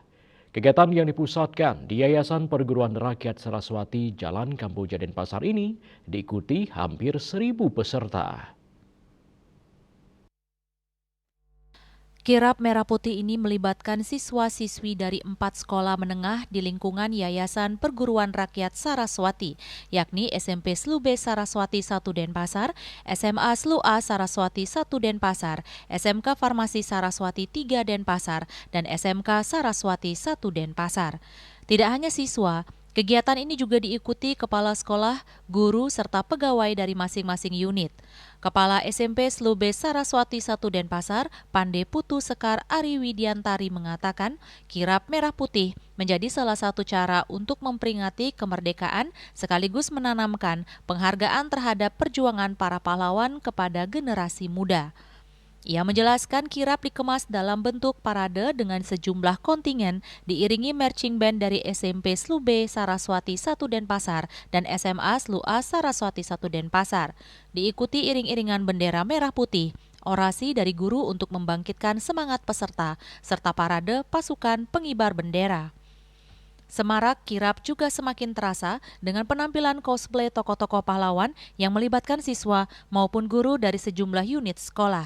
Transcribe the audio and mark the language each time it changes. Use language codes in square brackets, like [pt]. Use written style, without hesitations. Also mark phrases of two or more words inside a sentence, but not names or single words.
[id] Kegiatan yang dipusatkan di Yayasan Perguruan Rakyat Saraswati Jalan Kamboja Denpasar ini diikuti hampir 1.000 peserta. Kirab Merah Putih ini melibatkan siswa-siswi dari 4 sekolah menengah di lingkungan Yayasan Perguruan Rakyat Saraswati, yakni SMP SLU B Saraswati 1 Denpasar, SMA SLU A Saraswati 1 Denpasar, SMK Farmasi Saraswati 3 Denpasar, dan SMK Saraswati 1 Denpasar. Tidak hanya siswa, kegiatan ini juga diikuti kepala sekolah, guru, serta pegawai dari masing-masing unit. Kepala SMP SLU B Saraswati 1 Denpasar, Pande Putu Sekar Ari Widiantari mengatakan, kirab merah putih menjadi salah satu cara untuk memperingati kemerdekaan sekaligus menanamkan penghargaan terhadap perjuangan para pahlawan kepada generasi muda. Ia menjelaskan kirab dikemas dalam bentuk parade dengan sejumlah kontingen diiringi [en] marching band [id] dari SMP SLU B Saraswati 1 Denpasar dan SMA SLU A Saraswati 1 Denpasar. Diikuti iring-iringan bendera merah putih, orasi dari guru untuk membangkitkan semangat peserta, serta parade pasukan pengibar bendera. Semarak kirab juga semakin terasa dengan penampilan cosplay tokoh-tokoh pahlawan yang melibatkan siswa maupun guru dari sejumlah unit sekolah.